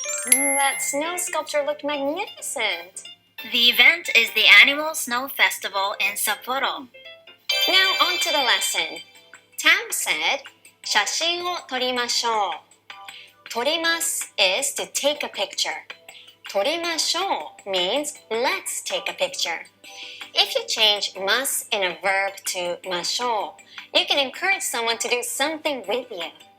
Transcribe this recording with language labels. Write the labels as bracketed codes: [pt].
[en] That snow sculpture looked magnificent. The event is the annual snow festival in Sapporo. Now on to the lesson. Tam said, [ja] 写真を撮りましょう. [en] 撮ります is to take a picture. 撮りましょう means let's take a picture. If you change ます in a verb to ましょう, you can encourage someone to do something with you.